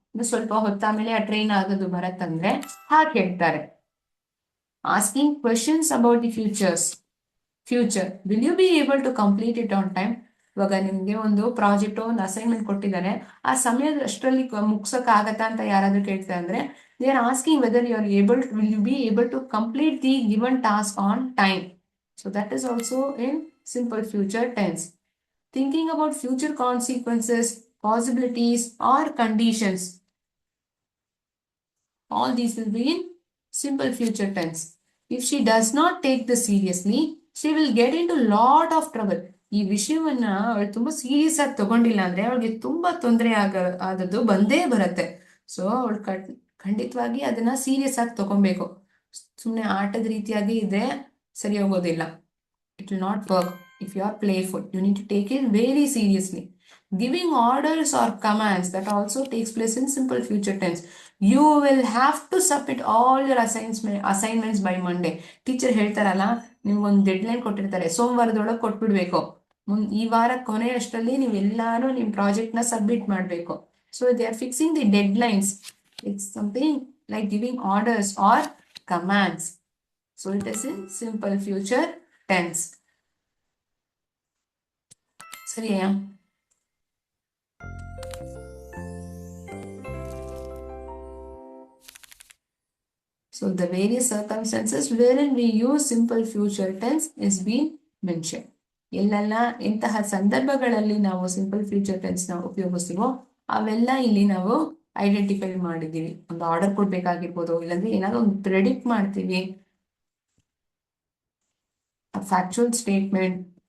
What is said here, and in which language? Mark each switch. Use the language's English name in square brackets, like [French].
[Kannada] ಸ್ವಲ್ಪ ಹೊತ್ತಾಮೇಲೆ ಆ ಟ್ರೈನ್ ಆಗೋದು ಬರತ್ತಂದ್ರೆ ಹಾಗೆ ಹೇಳ್ತಾರೆ. [English] Asking questions about the future. Will you be able to complete it on time? [Kannada] ಇವಾಗ ನಿಮ್ಗೆ ಒಂದು ಪ್ರಾಜೆಕ್ಟ್ ಒಂದು ಅಸೈನ್ಮೆಂಟ್ ಕೊಟ್ಟಿದ್ದಾರೆ, ಆ ಸಮಯದಷ್ಟರಲ್ಲಿ ಮುಗ್ಸಕ್ ಆಗತ್ತಾ ಅಂತ ಯಾರಾದ್ರೂ ಕೇಳ್ತಾರೆ ಅಂದ್ರೆ [English] they are asking whether will you be able to complete the given task on time. So that is also in simple future tense. Thinking about future consequences, possibilities or conditions. All these will be in simple future tense. If she does not take this seriously, she will get into lot of trouble. [Kannada] ಈ ವಿಷಯವನ್ನ ಅವಳು ತುಂಬಾ serious ಆಗಿ ತಗೊಂಡಿಲ್ಲ ಅಂದ್ರೆ ಅವಳಿಗೆ ತುಂಬಾ ತೊಂದರೆ ಆದದ್ದು ಬಂದೇ ಬರುತ್ತೆ. ಸೊ ಅವಳು ಖಂಡಿತವಾಗಿ ಅದನ್ನ ಸೀರಿಯಸ್ ಆಗಿ ತಗೊಬೇಕು. ಸುಮ್ಮನೆ ಆಟದ ರೀತಿಯಾಗಿ ಇದ್ರೆ ಸರಿ ಹೋಗೋದಿಲ್ಲ. [English] It will not work. If you are playful, you need to take it very seriously. Giving orders or commands, that also takes place in simple future tense. You will have to submit all your assignments by Monday. [Kannada] Teacher ಹೇಳ್ತಾರಲ್ಲ, ನಿಮ್ಗೊಂದು dead line ಕೊಟ್ಟಿರ್ತಾರೆ, ಸೋಮವಾರದೊಳಗೆ ಕೊಟ್ಬಿಡ್ಬೇಕು. ಈ ವಾರ ಕೊನೆಯಷ್ಟರಲ್ಲಿ ನೀವೆಲ್ಲಾನು ನಿಮ್ project ನ submit ಮಾಡಬೇಕು. [English] So they are fixing the deadlines. It's something like giving orders or commands. So it is in simple future tense. [Kannada] ಸರಿಯಾ? [English] So the various circumstances wherein we use simple future tense is being mentioned. [Kannada] ಎಲ್ಲೆಲ್ಲ ಇಂತಹ ಸಂದರ್ಭಗಳಲ್ಲಿ ನಾವು simple future tense ನ ಉಪಯೋಗಿಸ್ತೀವೋ ಅವೆಲ್ಲ ಇಲ್ಲಿ ನಾವು identify ಮಾಡಿದೀವಿ. ಒಂದು ಆರ್ಡರ್ ಕೊಡ್ಬೇಕಾಗಿರ್ಬೋದು, ಇಲ್ಲಾಂದ್ರೆ ಏನಾದ್ರು ಒಂದು ಪ್ರೆಡಿಕ್ಟ್ ಮಾಡ್ತೀವಿ, ಫ್ಯಾಕ್ಚುಯಲ್ ಸ್ಟೇಟ್ಮೆಂಟ್.